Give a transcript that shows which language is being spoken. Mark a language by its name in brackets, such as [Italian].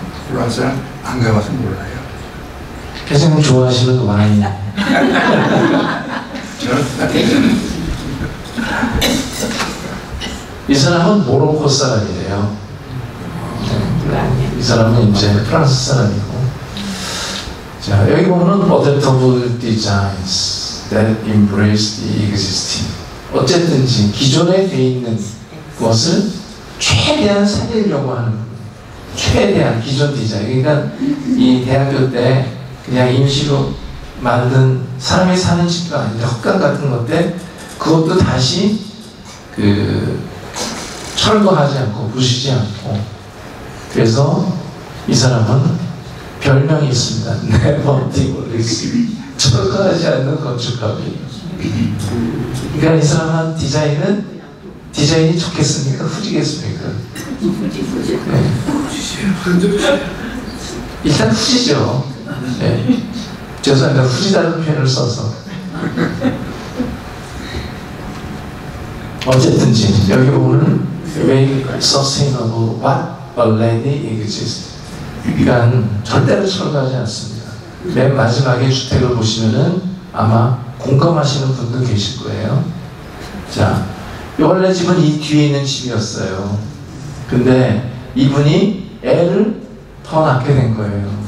[Korean] 프랑스 안 가봐서 몰라요. 회장님 좋아하시는 와인. 저는 이 사람은 모로코 사람이래요. 이 사람은 이제 프랑스 사람이고. 자, 여기 보면은 [English] adaptable designs that embrace the existing. [Korean] 어쨌든지 기존에 돼 있는 것을 최대한 살리려고 하는 거예요. 최대한 기존 디자인. 그러니까 이 대학교 때 그냥 임시로 만든 사람이 사는 집도 아니라 헛간 같은 건데 그것도 다시 그 철거하지 않고 부수지 않고. 그래서 이 사람은 별명이 있습니다. [English] Never demolish. [Korean] 철거하지 않는 건축가비. 그러니까 이 사람은 디자인이 좋겠습니까? 후지겠습니까? 네. 일단 후지죠. 네. 죄송합니다. 후지다는 표현을 써서. 어쨌든지 여기 보면 [English] Make sustainable what already exists. [Korean] 그러니까 절대로 철거하지 않습니다. 맨 마지막에 주택을 보시면은 아마 공감하시는 분도 계실 거예요. 자, 원래 집은 이 뒤에 있는 집이었어요. 근데 이분이 애를 더 낳게 된 거예요.